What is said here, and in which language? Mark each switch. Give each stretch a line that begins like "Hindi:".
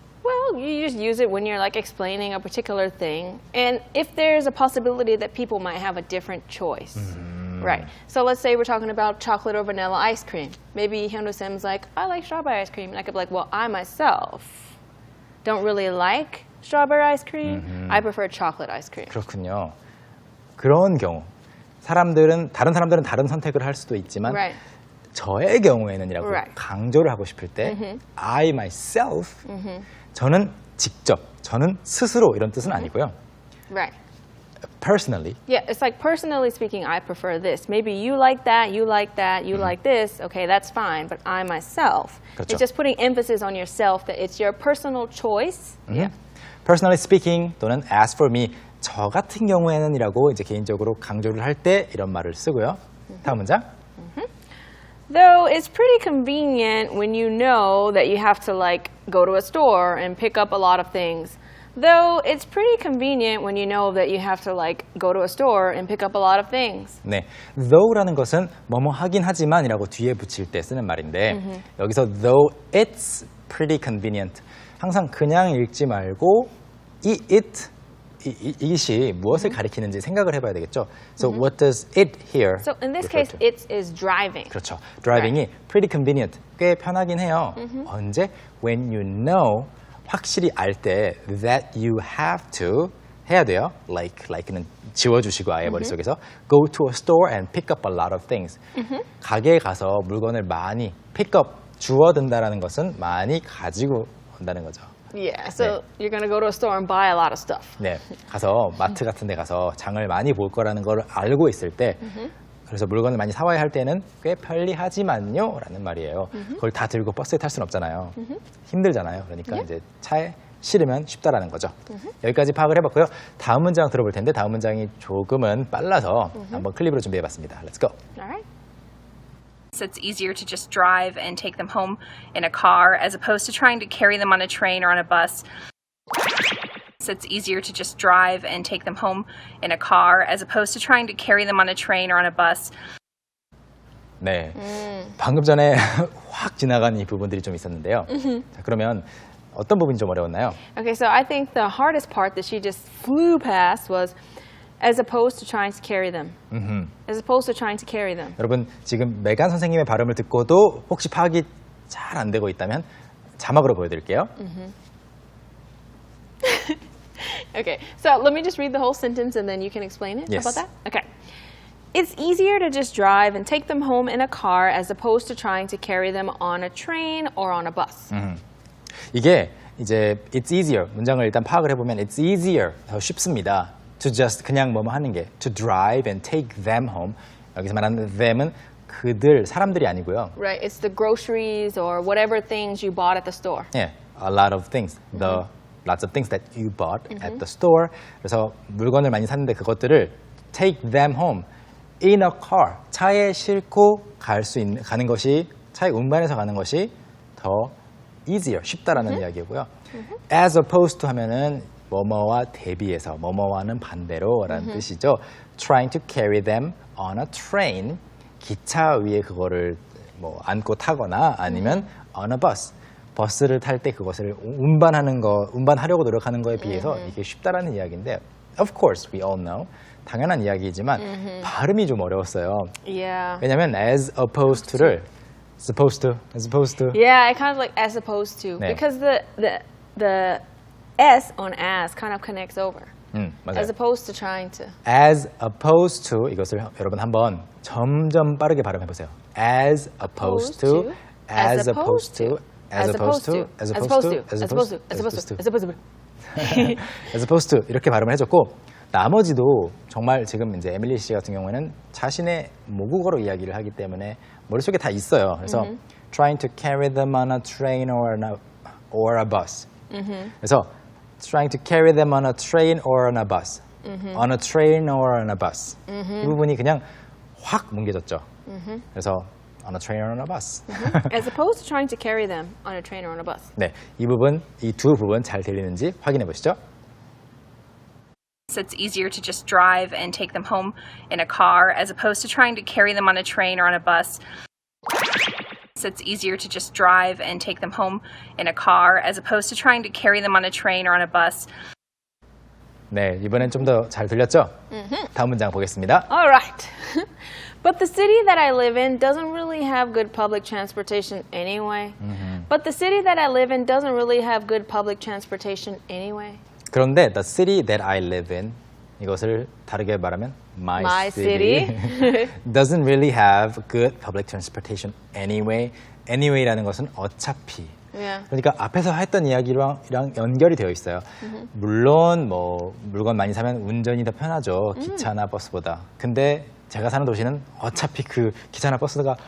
English: Well, you just use it when you're like explaining a particular thing, and if there's a possibility that people might have a different choice. Right. So let's say we're talking about chocolate or vanilla ice cream. Maybe Hyundoo Sim's like, I like strawberry ice cream. And I could be like, well, I myself don't really like strawberry ice cream. I prefer chocolate ice cream.
Korean: 그렇군요. 그런 경우 다른 사람들은 다른 선택을 할 수도 있지만
English: Right.
Korean: 저의 경우에는이라고
English: Right.
Korean: 강조를 하고 싶을 때
English: I myself
Korean: 저는 직접 저는 스스로 이런 뜻은 아니고요.
English: Right. Personally Yeah, it's like personally speaking, I prefer this. Maybe you like that, you like that, you like this. Okay, that's fine. But I myself,
Korean: 그렇죠.
English: it's just putting emphasis on yourself that it's your personal choice. Yeah. Personally speaking
Korean: 또는
English: as for me
Korean: 저 같은 경우에는이라고 이제 개인적으로 강조를 할 때 이런 말을 쓰고요. 다음 문장.
English: Though it's pretty convenient when you know that you have to like go to a store and pick up a lot of things. Though it's pretty convenient when you know that you have to like go to a store and pick up a lot of things.
Korean: 네, though라는 것은 뭐뭐 하긴 하지만이라고 뒤에 붙일 때 쓰는 말인데 여기서
English: though it's pretty convenient
Korean: 항상 그냥 읽지 말고 it이 무엇을 가리키는지 생각을 해봐야 되겠죠.
English: So what does it here? So in this refer case, to? it is driving.
Korean: 그렇죠. driving이
English: pretty convenient
Korean: 꽤 편하긴 해요. 언제?
English: When you know
Korean: 확실히 알 때
English: that you have to
Korean: 해야 돼요.
English: like는
Korean: 지워주시고 아예 머릿속에서
English: go to a store and pick up a lot of things.
Korean: 가게에 가서 물건을 많이
English: pick up
Korean: 주워든다라는 것은 많이 가지고 온다는 거죠.
English: Yeah, so you're going to go to a store and buy a lot of stuff.
Korean: 네, 가서 마트 같은 데 가서 장을 많이 볼 거라는 걸 알고 있을 때 그래서 물건을 많이 사와야 할 때는 꽤 편리하지만요 라는 말이에요. 그걸 다 들고 버스에 탈 수는 없잖아요. 힘들잖아요. 그러니까 이제 차에 실으면 쉽다라는 거죠. 여기까지 파악을 해봤고요. 다음 문장 들어볼 텐데 다음 문장이 조금은 빨라서 한번 클립으로 준비해봤습니다.
English: Let's go. All right. So it's easier to just drive and take them home in a car as opposed to trying to carry them on a train or on a bus. So it's easier to just drive and take them home in a car as opposed to trying to carry them on a train or on a bus.
Korean: 네, 방금 전에 확 지나간 이 부분들이 좀 있었는데요. 자, 그러면 어떤 부분이 좀 어려웠나요?
English: Okay, so I think the hardest part that she just flew past was as opposed to trying to carry them. As opposed to trying to carry them.
Korean: 여러분 지금 메간 선생님의 발음을 듣고도 혹시 파악이 잘 안 되고 있다면 자막으로 보여드릴게요.
English: Okay, so let me just read the whole sentence and then you can explain it. Yes. How about that? Okay. It's easier to just drive and take them home in a car as opposed to trying to carry them on a train or on a bus.
Korean: 이게 이제
English: it's easier
Korean: 문장을 일단 파악을 해보면 it's easier 더 쉽습니다.
English: to just
Korean: 그냥 뭐뭐 하는 게
English: to drive and take them home
Korean: 여기서 말하는 them은 그들 사람들이 아니고요.
English: Right, it's the groceries or whatever things you bought at the store. 예, a lot of things, the lots of things that you bought at the store.
Korean: 그래서 물건을 많이 샀는데 그것들을
English: take them home in a car
Korean: 차에 싣고 가는 것이 차에 운반해서 가는 것이 더 easier 쉽다라는 이야기고요.
English: As opposed to
Korean: 하면은 뭐뭐와 대비해서 뭐뭐와는 반대로라는 뜻이죠.
English: Trying to carry them on a train
Korean: 기차 위에 그거를 뭐 안고 타거나 아니면
English: on a bus
Korean: 버스를 탈 때 그것을 운반하려고 노력하는 거에 비해서 이게 쉽다라는 이야기인데
English: of course we all know
Korean: 당연한 이야기이지만 발음이 좀 어려웠어요.
English: Yeah.
Korean: 왜냐하면
English: as opposed to
Korean: 를
English: supposed to Yeah, I kind of like as opposed to
Korean: 네.
English: because the S on as kind of connects over.
Korean: 맞아요.
English: As opposed to trying to. as opposed to
Korean: 이것을 여러분 한번 점점 빠르게 발음해 보세요.
English: as opposed to as opposed to as opposed to as opposed to as opposed to as opposed to as opposed to. as opposed to
Korean: 이렇게 발음을 해줬고 나머지도 정말 지금 이제 에밀리 씨 같은 경우에는 자신의 모국어로 이야기를 하기 때문에 머릿속에 다 있어요. 그래서
English: trying to carry them on a train or a bus.
Korean: 그래서
English: trying to carry them on a train or on a bus. on a train or on a bus.
Korean: 이 부분이 그냥 확 뭉개졌죠. 그래서
English: on a train or on a bus. As opposed to trying to carry them on a train or on a bus.
Korean: 네, 이 부분, 이 두 부분 잘 들리는지 확인해 보시죠.
English: So it's easier to just drive and take them home in a car as opposed to trying to carry them on a train or on a bus. So it's easier to just drive and take them home in a car as opposed to trying to carry them on a train or on a bus.
Korean: 네, 이번엔 좀 더 잘 들렸죠? 다음 문장 보겠습니다.
English: All right. But the city that I live in doesn't really have good public transportation anyway. But the city that I live in doesn't really have good public transportation anyway.
Korean: 그런데
English: the city that I live in
Korean: 이것을 다르게 말하면
English: my city doesn't really have good public transportation anyway.
Korean: Anyway라는 것은 어차피.
English: Yeah.
Korean: 그러니까 앞에서 했던 이야기랑 연결이 되어 있어요. 물론 뭐 물건 많이 사면 운전이 더 편하죠. 기차나 버스보다. 근데 제가 사는 도시는 어차피 그 기차나 버스가